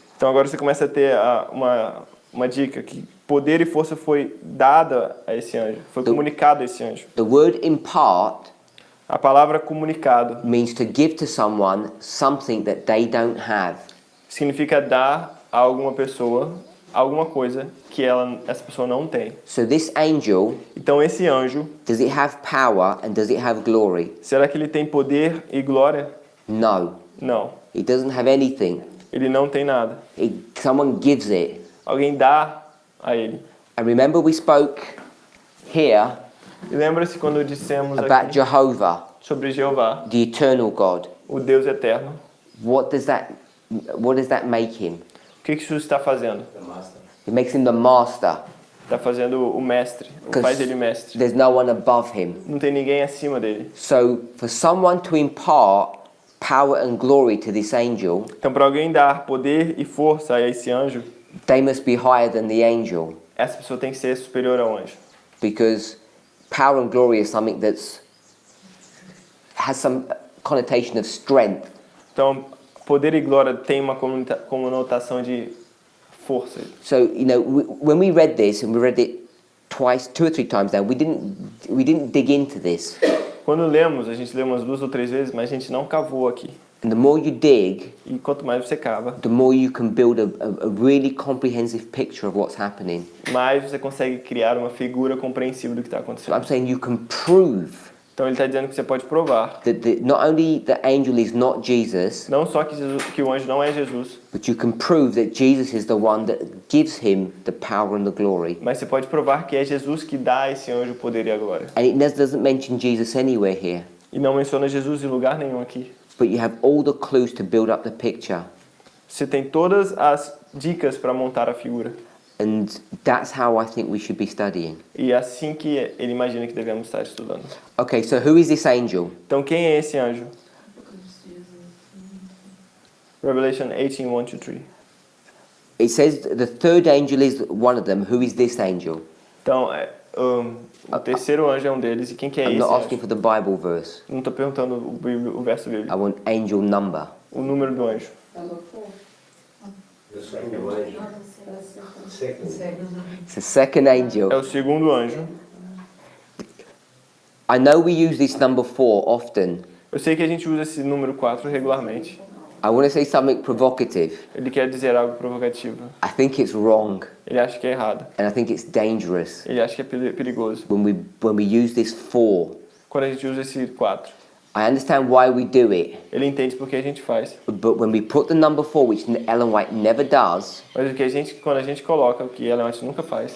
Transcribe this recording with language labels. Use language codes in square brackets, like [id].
[pt] Então agora você começa a ter uma dica que poder e força foi dada a esse anjo, foi comunicado a esse anjo. [en] The word impart [pt] A palavra comunicado [en] means to give to someone something that they don't have. [pt] significa dar a alguma pessoa alguma coisa que essa pessoa não tem. [en] So this angel, [pt] Então esse anjo, [en] does it have power and does it have glory? [pt] será que ele tem poder e glória? [en] No. [pt] Não. [en] It doesn't have anything. [pt] Ele não tem nada. [en] Someone gives it. [pt] Alguém dá a ele. [en] And remember we spoke here [pt] E lembra-se quando dissemos [en] about [pt] aqui [en] Jehovah, [pt] sobre Jeová, [en] the eternal God. [pt] o Deus eterno. [en] What does that make him? [pt] O que isso está fazendo? [en] It makes him the master. [pt] Está fazendo o mestre, faz ele mestre. [en] There's no one above him. [pt] Não tem ninguém acima dele. [en] So for someone to impart power and glory to this angel, [pt] Então para alguém dar poder e força a esse anjo, [en] they must be higher than the angel, [pt] essa pessoa tem que ser superior ao anjo. [en] because power and glory is something has some connotation of strength. [pt] Então poder e glória tem uma conotação de força. [en] So when we read this, and we read it twice, 2 or 3 times now, we didn't dig into this. [pt] Quando lemos, a gente lê umas 2 ou 3 vezes, mas a gente não cavou aqui. [en] And the more you dig, [pt] E quanto mais você cava, [en] the more you can build a really comprehensive picture of what's happening. [pt] mais você consegue criar uma figura compreensível do que está [en] So [pt] acontecendo. [en] I'm saying you can prove [pt] Então ele está dizendo que você pode provar, [en] that not only the angel is not Jesus, [pt] não só que o anjo não é Jesus, [en] but you can prove that Jesus is the one that gives him the power and the glory. [pt] mas você pode provar que é Jesus que dá a esse anjo o poder e a glória. [en] And it doesn't mention Jesus anywhere here, [pt] E não menciona Jesus em lugar nenhum aqui. [en] but you have all the clues to build up the picture. [pt] Você tem todas as dicas para montar a figura. [en] And that's how I think we should be studying. [pt] E é assim que ele imagina que devemos estar estudando. [en] Okay, so who is this angel? [pt] Então quem é esse anjo? [en] Revelation 18, 1-3. It says the third angel is one of them. Who is this angel? [pt] Então, o terceiro anjo é um deles. E quem que é [en] I'm [pt] esse [en] not asking [pt] anjo? [en] for the Bible verse. [pt] Não estou perguntando o verso bíblico. [en] I want angel number. [pt] O número do anjo. [en] Number 4. The second angel. Second. It's the second angel. [pt] É o segundo anjo. [en] I know we use this number 4 often. [pt] Eu sei que a gente usa esse número 4 regularmente. [en] I want to say something provocative. [pt] Ele quer dizer algo provocativo. [en] I think it's wrong [pt] Ele acha que é errado. [en] and I think it's dangerous [pt] Ele acha que é perigoso. [en] when we use this 4. [pt] Quando a gente usa esse 4. [en] I understand why we do it, [pt] Ele entende por que a gente faz. [en] but when we put the number 4, which Ellen White never does, [pt] Mas o que quando a gente coloca o que ela antes nunca faz,